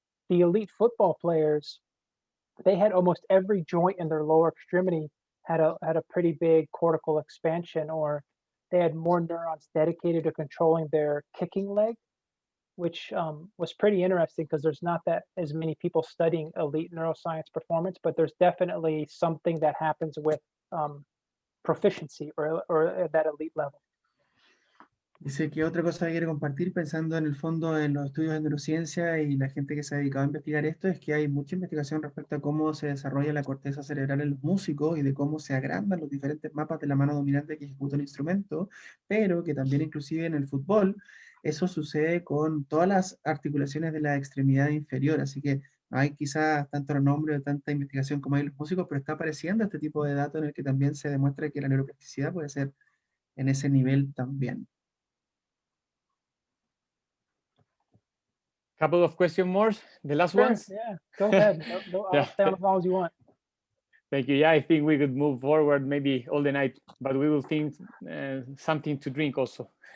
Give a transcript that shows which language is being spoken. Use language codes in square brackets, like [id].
[en] The elite football players, they had almost every joint in their lower extremity had a pretty big cortical expansion, or they had more neurons dedicated to controlling their kicking leg, which was pretty interesting because there's not that as many people studying elite neuroscience performance, but there's definitely something that happens with proficiency or at that elite level. [es] Dice que otra cosa que quiere compartir, pensando en el fondo en los estudios de neurociencia y la gente que se ha dedicado a investigar esto, es que hay mucha investigación respecto a cómo se desarrolla la corteza cerebral en los músicos y de cómo se agrandan los diferentes mapas de la mano dominante que ejecuta un instrumento, pero que también inclusive en el fútbol eso sucede con todas las articulaciones de la extremidad inferior, así que no hay quizás tanto renombre o tanta investigación como hay en los músicos, pero está apareciendo este tipo de datos en el que también se demuestra que la neuroplasticidad puede ser en ese nivel también. [en] Couple of questions more, the last Sure, ones. yeah, go ahead. I'll stay on as long as you want. Thank you. Yeah, I think we could move forward maybe all the night, but we will think something to drink also.